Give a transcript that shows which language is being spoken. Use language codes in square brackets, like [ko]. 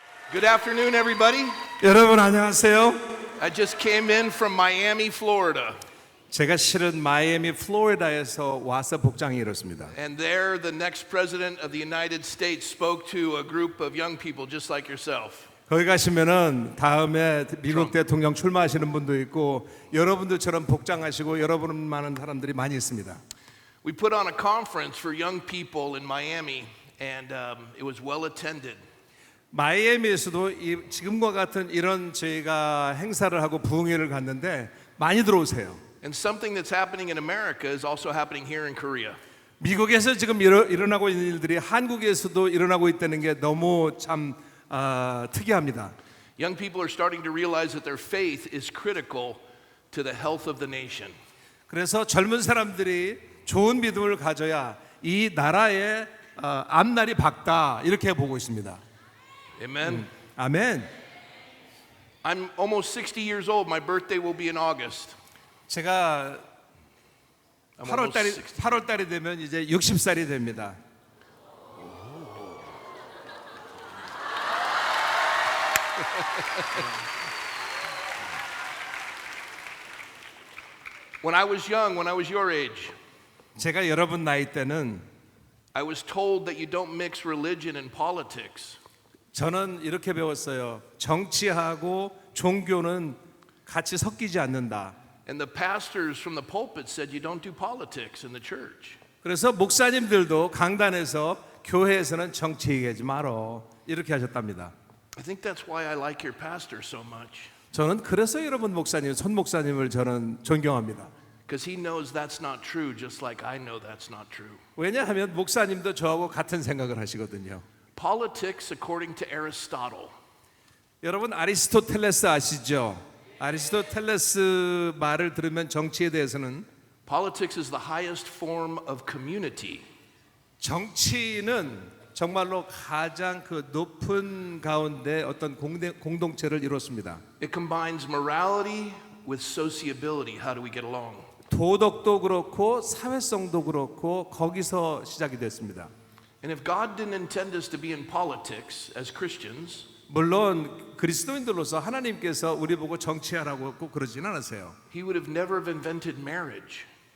[en] Good afternoon, everybody. [ko] 여러분 안녕하세요. [en] I just came in from Miami, Florida. [ko] 제가 실은 마이애미 플로리다에서 와서 복장이 이렇습니다. [en] And there, the next president of the United States spoke to a group of young people just like yourself. [ko] 거기 가시면은 다음에 미국 대통령 출마하시는 분도 있고 여러분들처럼 복장하시고 여러분만한 사람들이 많이 있습니다. [en] We put on a conference for young people in Miami, and it was well attended. [ko] 마이애미에서도 지금과 같은 이런 저희가 행사를 하고 부흥회를 갔는데 많이 들어오세요. [en] And something that's happening in America is also happening here in Korea. [ko] 미국에서 지금 일어나고 있는 일들이 한국에서도 일어나고 있다는 게 너무 참 특이합니다. [en] Young people are starting to realize that their faith is critical to the health of the nation. [ko] 그래서 젊은 사람들이 좋은 믿음을 가져야 이 나라의 앞날이 밝다 이렇게 보고 있습니다. [en] Amen. [ko] 아멘. [en] I'm almost 60 years old. My birthday will be in August. [ko] 제가 [en] I'm almost 60. [ko] 8월 달이 되면 이제 60살이 됩니다. [en] When I was young, when I was your age, [ko] 제가 여러분 나이 때는 [en] I was told that you don't mix religion and politics. [ko] 저는 이렇게 배웠어요. 정치하고 종교는 같이 섞이지 않는다. [en] And the pastors from the pulpit said you don't do politics in the church. [ko] 그래서 목사님들도 강단에서 교회에서는 정치 얘기하지 말어 이렇게 하셨답니다. [en] I think that's why I like your pastor so much. [ko] 저는 그래서 여러분 목사님, 손 목사님을 저는 존경합니다. [en] Because he knows that's not true, just like I know that's not true. [ko] 왜냐하면 목사님도 저하고 같은 생각을 하시거든요. [en] Politics, according to Aristotle, [ko] 여러분 아리스토텔레스 아시죠? 아리스토텔레스 말을 들으면 정치에 대해서는 [en] politics is the highest form of community. [ko] 정치는 정말로 가장 그 높은 가운데 어떤 공동체를 이뤘습니다. [en] It combines morality with sociability. How do we get along? [ko] 도덕도 그렇고 사회성도 그렇고 거기서 시작이 됐습니다. [en] And if God didn't intend us to be in politics as Christians, [ko] 물론 그리스도인들로서 하나님께서 우리 보고 정치하라고 꼭 그러진 않으세요. [en] He would have never have invented marriage.